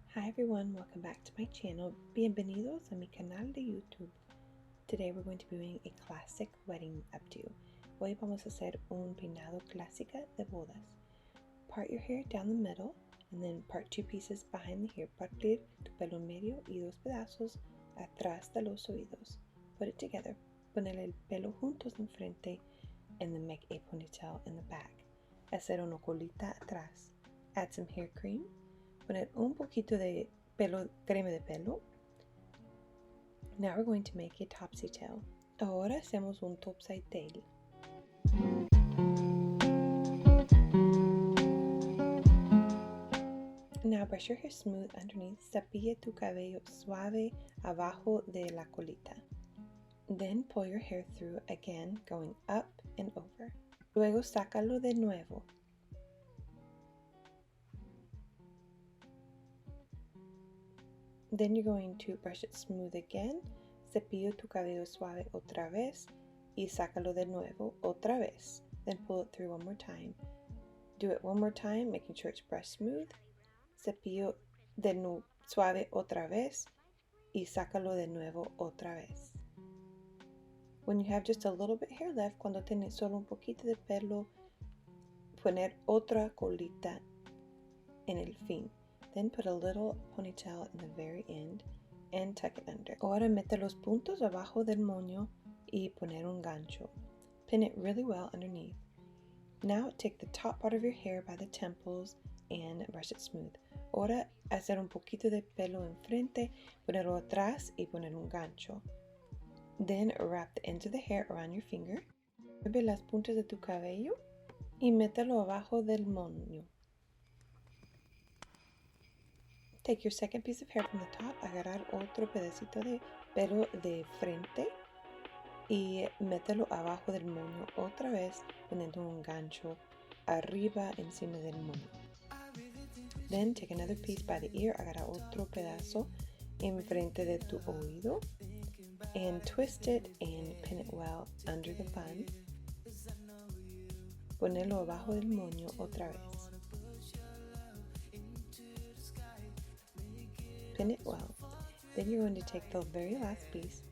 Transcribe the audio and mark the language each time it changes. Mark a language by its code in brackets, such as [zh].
[en] Hi everyone, welcome back to my channel. [es] Bienvenidos a mi canal de YouTube. [en] Today we're going to be doing a classic wedding updo. [es] Hoy vamos a hacer un peinado clásica de bodas. [en] Part your hair down the middle and then part two pieces behind the hair. [es] Partir tu pelo en medio y dos pedazos atrás de los oídos. [en] Put it together. [es] Poner el pelo juntos enfrente [en] and then make a ponytail in the back. [es] Hacer una colita atrás. [en] Add some hair cream. [es] Poner un poquito de crema de pelo. [en] Now we're going to make a topsy tail. [es] Ahora hacemos un topside tail. [en] Now brush your hair smooth underneath. [es] Cepilla tu cabello suave abajo de la colita. [en] Then pull your hair through again, going up and over. [es] Luego sácalo de nuevo. [en] Then you're going to brush it smooth again, [es] cepillo tu cabello suave otra vez, y sácalo de nuevo otra vez. [en] Then pull it through one more time. Do it one more time, making sure it's brushed smooth. [es] Cepillo suave otra vez, y sácalo de nuevo otra vez. [en] When you have just a little bit hair left, [es] cuando tienes solo un poquito de pelo, poner otra colita en el fin. [en] Then put a little ponytail in the very end and tuck it under. [es] Ahora mete los puntos abajo del moño y poner un gancho. [en] Pin it really well underneath. Now take the top part of your hair by the temples and brush it smooth. [es] Ahora hacer un poquito de pelo enfrente, ponerlo atrás y poner un gancho. [en] Then wrap the ends of the hair around your finger. [es] Mueve las puntas de tu cabello y mételo abajo del moño. [en] Take your second piece of hair from the top, [es] agarrar otro pedacito de pelo de frente y mételo abajo del moño otra vez poniendo un gancho arriba encima del moño. [en] Then take another piece by the ear, [es] agarra otro pedazo enfrente de tu oído [en] and twist it and pin it well under the bun. [es] Ponelo abajo del moño otra vez. [en] Pin it well. Then you're going to take the very last piece.